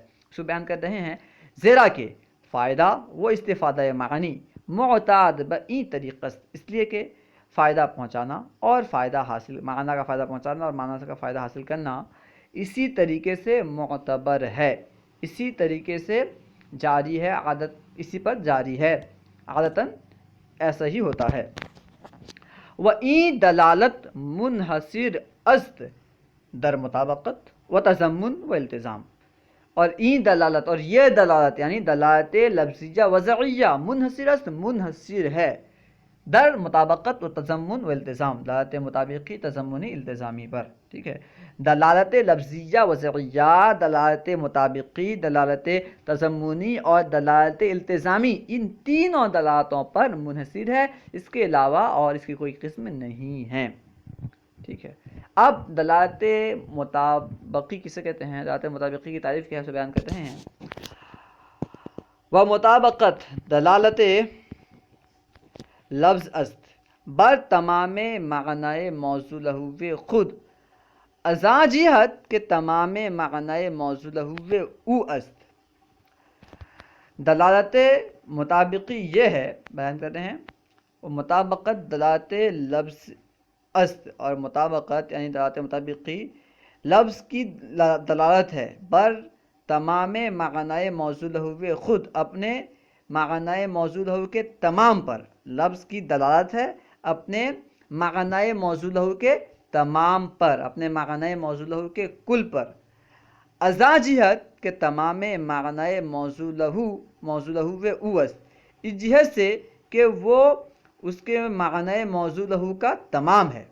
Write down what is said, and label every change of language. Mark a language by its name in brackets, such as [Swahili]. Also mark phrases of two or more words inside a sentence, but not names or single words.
[Urdu] سو بیان کر رہے ہیں [Persian] زیرا کہ فائدہ و استفادہ معنی معتاد بئی طریقہ، [Urdu] اس لیے کہ فائدہ پہنچانا اور فائدہ حاصل، معنی کا فائدہ پہنچانا اور معنی کا فائدہ حاصل کرنا اسی طریقے سے معتبر ہے، اسی طریقے سے جاری ہے، عادت اسی پر جاری ہے، عادتاً ایسا ہی ہوتا ہے۔ [Persian] وَإِن دلالت منحصر است در مطابقت و تضمن و التزام، [Urdu] اور این دلالت اور یہ دلالت یعنی دلالت لفظیہ وضعیہ [Persian] منحصر است، [Urdu] منحصر ہے [Persian] در مطابقت و تضمن و التزام، [Urdu] دلالت مطابقی تضمنی التزامی پر، ٹھیک ہے۔ دلالت لفظیہ وضعیہ، دلالت مطابقی، دلالت تضمنی اور دلالت التزامی، ان تینوں دلالتوں پر منحصر ہے، اس کے علاوہ اور اس کی کوئی قسم نہیں ہے، ٹھیک ہے۔ اب دلالت مطابقی کسے کہتے ہیں؟ دلالت مطابقی کی تعریف کیا ہے بیان کرتے ہیں۔ [Persian] و مطابقت دلالت لفظ است بر تمام معنی موضوع لہو خود، ازاں جہت کہ تمام معنی موضوع لہو او است۔ [Urdu] دلالت مطابقی یہ ہے، بیان کرتے ہیں، [Persian] مطابقت دلالت لفظ است، [Urdu] اور مطابقت یعنی دلالت مطابقی لفظ کی دلالت ہے [Persian] بر تمام معنی موضوع لہو خود، [Urdu] اپنے معنی موضوع لہو کے تمام پر، لفظ کی دلالت ہے اپنے معنی موضوع لہو کے تمام پر، اپنے معنی موضوع لہو کے کل پر، [Persian] ازاں جہت کہ تمام معنی موضوع لہو او است، [Urdu] اس جہت سے کہ وہ اس کے معنی موضوع لہو کا تمام ہے۔